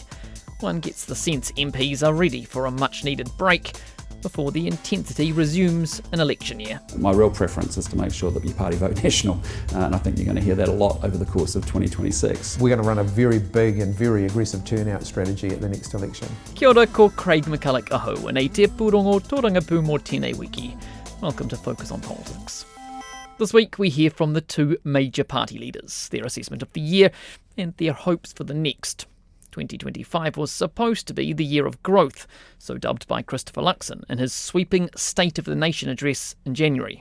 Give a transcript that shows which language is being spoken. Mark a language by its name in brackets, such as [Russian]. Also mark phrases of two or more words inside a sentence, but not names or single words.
[English] One gets the sense MPs are ready for a much-needed break before the intensity resumes in election year. My real preference is to make sure that your party vote national, and I think you're going to hear that a lot over the course of 2026. We're going to run a very big and very aggressive turnout strategy at the next election. [Māori] Kia ora, ko Craig McCulloch aho, and te Purongo Torangapu mō tēnei wiki. [English] Welcome to Focus on Politics. This week we hear from the two major party leaders, their assessment of the year and their hopes for the next. 2025 was supposed to be the year of growth, so dubbed by Christopher Luxon in his sweeping State of the Nation address in January.